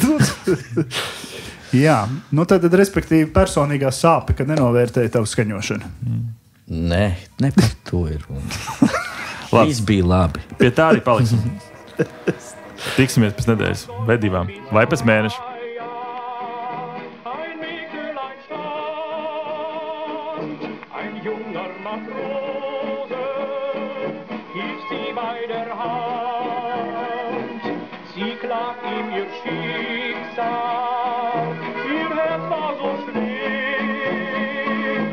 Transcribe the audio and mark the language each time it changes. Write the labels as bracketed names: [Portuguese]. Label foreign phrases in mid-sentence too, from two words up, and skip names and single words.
[Latvian] Jā, nu tad respektīvi personīgā sāpe, kad nenovērtēja tavu skaņošanu. Nē, ne par to ir runa. Viss bija labi. Pie tā arī paliksim. Tiksimies pēc nedēļas vai divām, vai pēc mēneša. [German] Ein Mägdlein stand, ein junger Matrose, hielt sie bei der Hand. Sie klagt ihm ihr Schicksal, ihr Herz war so schwer.